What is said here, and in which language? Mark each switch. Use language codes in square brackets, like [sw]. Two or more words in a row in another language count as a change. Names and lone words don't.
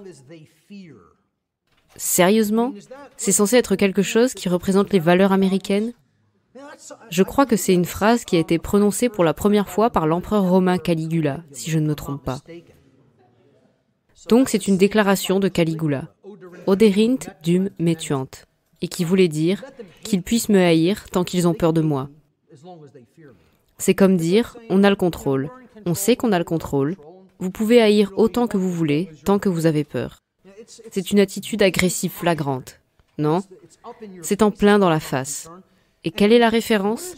[fr] Sérieusement? C'est censé être quelque chose qui représente les valeurs américaines? Je crois que c'est une phrase qui a été prononcée pour la première fois par l'empereur romain Caligula, si je ne me trompe pas. Donc c'est une déclaration de Caligula, « [la] Oderint dum metuant [fr] », et qui voulait dire qu'ils puissent me haïr tant qu'ils ont peur de moi. C'est comme dire, on a le contrôle, on sait qu'on a le contrôle, vous pouvez haïr autant que vous voulez, tant que vous avez peur. C'est une attitude agressive flagrante, non? C'est en plein dans la face. Et quelle est la référence?